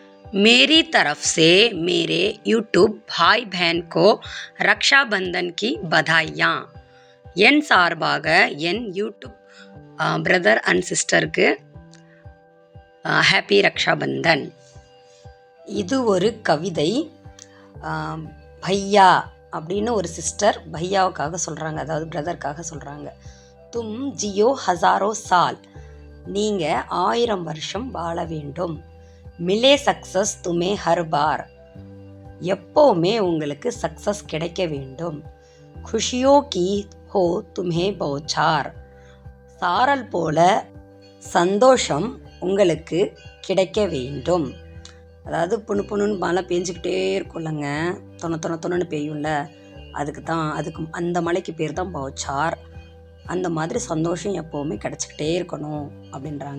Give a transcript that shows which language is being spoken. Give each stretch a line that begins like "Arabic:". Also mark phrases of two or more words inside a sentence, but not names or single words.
Hindi: मेरी तरफ से मेरे यूट्यूब भाई बहन को रक्षाबंधन की बधाइयाँ.
Tamil: என் சார்பாக என் யூடியூப்
English: brother and sister
Tamil: ஹாப்பி ரக்ஷாபந்தன். இது ஒரு கவிதை. பையா அப்படின்னு ஒரு சிஸ்டர் பையாவுக்காக சொல்கிறாங்க, அதாவது பிரதருக்காக சொல்கிறாங்க.
Hindi: तुम जियो हज़ारों साल,
Tamil: நீங்கள் 1000 வருஷம் வாழ வேண்டும்.
Hindi: मिले सक्सेस तुम्हें हर बार,
Tamil: எப்போவுமே உங்களுக்கு சக்ஸஸ் கிடைக்க வேண்டும்.
Hindi: खुशियों की हो तुम्हें बौछार,
Tamil: சாரல் போல சந்தோஷம் உங்களுக்கு கிடைக்க வேண்டும். அதாவது புண்ணு புண்ணுன்னு மழை பெஞ்சிக்கிட்டே இருக்கும்லங்க, தொண்ணு பெய்யும்ல, அதுக்கு அந்த மலைக்கு பேர் தான் பௌச்சார். அந்த மாதிரி சந்தோஷம் எப்போவுமே கிடச்சிக்கிட்டே இருக்கணும் அப்படின்றாங்க.